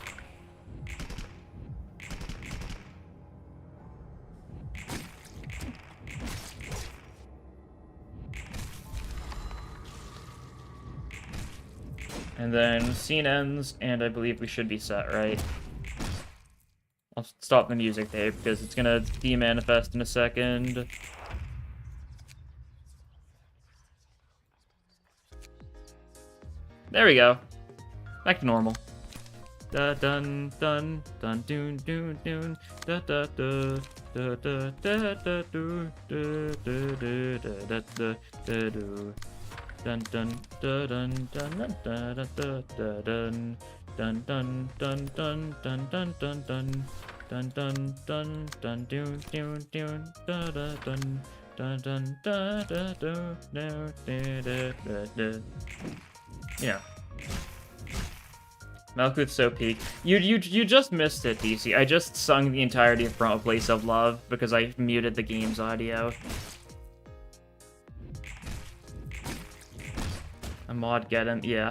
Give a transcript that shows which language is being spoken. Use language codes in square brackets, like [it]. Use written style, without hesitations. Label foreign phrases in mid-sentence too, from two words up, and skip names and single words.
[en] And then scene ends, and I believe we should be set, right? I'll stop the music there, because it's gonna demanifest in a second. There we go. Back to normal. Da dun dun dun dun dun dun da da da da da da da do da da da da da da do dun dun da dun dun dun da da da dun dun dun dun dun dun dun dun dun dun dun dun dun dun dun dun da da dun dun dun da da do da da da da. Yeah. Malkuth's so peak. You just missed it, DC. I just sung the entirety of From a Place of Love because I muted the game's audio. A mod get him, yeah.